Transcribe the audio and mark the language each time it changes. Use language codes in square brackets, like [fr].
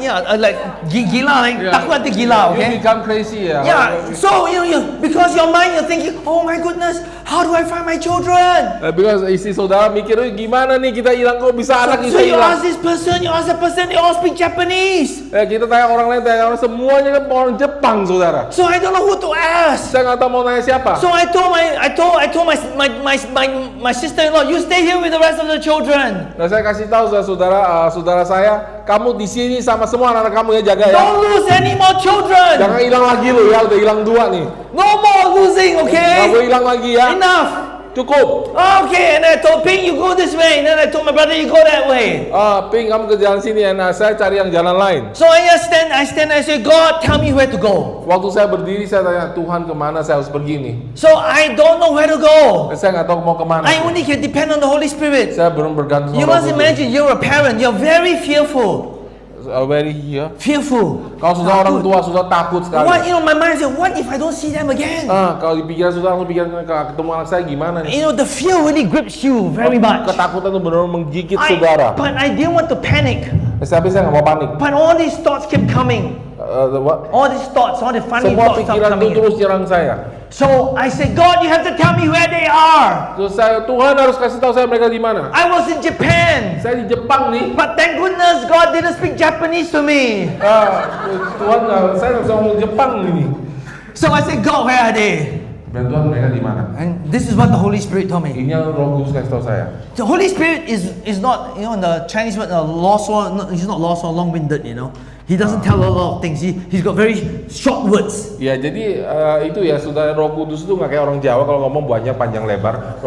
[en] Yeah, like gila, like [id] takut nanti gila, [en] okay? You become crazy ya. Yeah, so because your mind you're thinking, oh my goodness, how do I find my children? [id] Because istri saudara mikir, gimana nih kita hilang, kok bisa anak kita hilang? [en] So you ask this person, you ask that person, they all speak Japanese. [id] Kita tanya orang lain, semuanya kan orang Jepang, saudara. [en] So I don't know who to ask. [id] Saya nggak tahu mau nanya siapa. [en] So I told my sister-in-law, you stay here with the rest of the children. [id] Nah, saya kasih tahu saudara saya, kamu di sini sama semua anak kamu ya, jaga ya. [en] Don't lose any more children. [id] Jangan hilang lagi lo ya, udah hilang dua nih. [en] No more losing, okay? [id] Nggak boleh hilang lagi ya. [en] Enough. [id] Cukup. [en] Okay, and I told Ping, you go this way, and then I told my brother, you go that way. [id] Ping, kamu ke jalan sini ya, nah saya cari yang jalan lain. [en] So I stand, I say, God, tell me where to go. [id] Waktu saya berdiri, saya tanya, Tuhan kemana saya harus pergi nih? [en] So I don't know where to go. [id] Saya nggak tahu mau kemana. [en] I only can depend on the Holy Spirit. [id] Saya belum bergantung. [en] You must imagine, you're a parent, you're very fearful. Very fearful. [id] Kalau sudah orang tua sudah takut sekali. [en] What, my mind said, what if I don't see them again? [id] Kalau di pikiran sudah langsung pikiran ketemu anak saya gimana nih? [en] The fear really grips you very much. [id] Ketakutan itu benar-benar menggigit saudara. [en] But I didn't want to panic. [id] Tapi saya nggak mau panik. [en] But all these thoughts kept coming. All these thoughts, all the funny thoughts kept coming. [id] Semua pikiran itu terus nyerang saya. [en] So I said, God, you have to tell me where they are. [id] Terus Tuhan harus kasih tahu saya mereka di mana. [en] I was in Japan. [id] Saya di Jepang nih. [en] But thank goodness God didn't speak Japanese to me. [id] Tuhan, saya nggak bisa ngomong Jepang ini. [en] So I said, God, where are they? [id] Dan Tuhan, mereka di mana? [en] And this is what the Holy Spirit told me. [id] Ini yang Roh Kudus kasih tahu saya. [en] The Holy Spirit is not, in the Chinese word, he's not lost or long-winded, He doesn't tell a lot of things. He's got very short words. [id] Ya, jadi itu ya, saudara, Roh Kudus itu nggak kayak orang Jawa kalau ngomong banyak panjang lebar.